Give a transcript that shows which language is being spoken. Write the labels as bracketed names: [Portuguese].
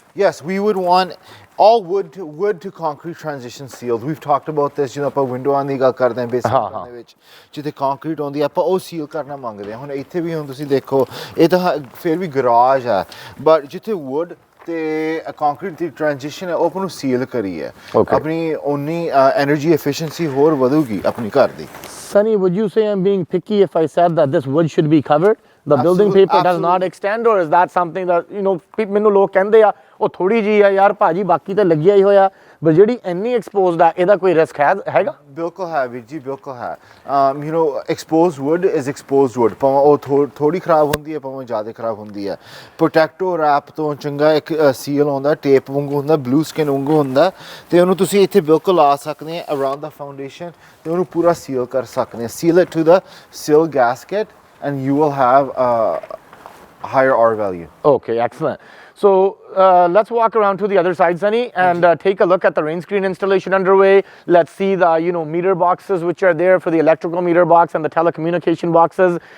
[English] Yes, we would want all wood to concrete transition sealed. We've talked about this, [Punjabi] ਆਪਾਂ window ਆਉਣ ਦੀ ਗੱਲ ਕਰਦੇ ਹਾਂ ਬੇਸਿਕ ਦੇ ਵਿੱਚ ਜਿੱਥੇ ਕੰਕਰੀਟ ਆਉਂਦੀ ਆਪਾਂ ਉਹ ਸੀਲ ਕਰਨਾ ਮੰਗਦੇ ਹਾਂ. ਹੁਣ ਇੱਥੇ ਵੀ ਹੁਣ ਤੁਸੀਂ ਦੇਖੋ ਇਹ ਤਾਂ ਫਿਰ ਵੀ ਗਰਾਜ ਹੈ, ਬਟ ਜਿੱਥੇ wood ਤੇ ਕੰਕਰੀਟ ਦੀ ਟ੍ਰਾਂਜੀਸ਼ਨ ਹੈ ਉਹ ਆਪਾਂ ਨੂੰ ਸੀਲ ਕਰੀ ਹੈ. ਆਪਣੀ ਓਨੀ ਐਨਰਜੀ ਐਫੀਸ਼ੀਐਂਸੀ ਹੋਰ ਵਧੂਗੀ ਆਪਣੀ ਘਰ ਦੀ. [English] Sunny, would you say I'm being picky if I said that this wood should be covered? The building paper does not extend, or is that something that, [Punjabi] ਮੈਨੂੰ ਲੋਕ ਕਹਿੰਦੇ ਆ ਉਹ ਥੋੜੀ ਜੀ ਆ ਯਾਰ ਭਾਜੀ ਬਾਕੀ ਤਾਂ ਲੱਗਿਆ ਹੀ ਹੋਇਆ, but ਜਿਹੜੀ ਇੰਨੀ exposed ਆ ਇਹਦਾ ਕੋਈ ਰਿਸਕ ਹੈਗਾ? ਬਿਲਕੁਲ ਹੈ ਵੀਰ ਜੀ, ਬਿਲਕੁਲ ਹੈ. [English] Exposed wood is exposed wood. [Punjabi] ਭਾਵੇਂ ਉਹ ਥੋੜੀ ਖਰਾਬ ਹੁੰਦੀ ਹੈ, ਭਾਵੇਂ ਜ਼ਿਆਦਾ ਖਰਾਬ ਹੁੰਦੀ ਹੈ. ਪ੍ਰੋਟੈਕਟੋ ਰੈਪ ਤੋਂ ਚੰਗਾ ਇੱਕ ਸੀਲ ਆਉਂਦਾ, ਟੇਪ ਵਾਂਗੂ ਹੁੰਦਾ, ਬਲੂ ਸਕਿਨ ਵਾਂਗੂ ਹੁੰਦਾ, ਤੇ ਉਹਨੂੰ ਤੁਸੀਂ ਇੱਥੇ ਬਿਲਕੁਲ ਲਾ ਸਕਦੇ ਆ ਅਰਾਊਂਡ ਦਾ ਫਾਊਂਡੇਸ਼ਨ ਤੇ ਉਹਨੂੰ ਪੂਰਾ ਸੀਲ ਕਰ ਸਕਦੇ ਆ. [English] Seal it to the sill gasket and you will have a higher R value. Okay, excellent. So let's walk around to the other side, Sunny, and take a look at the rain screen installation underway. Let's see the meter boxes which are there for the electrical meter box and the telecommunication boxes.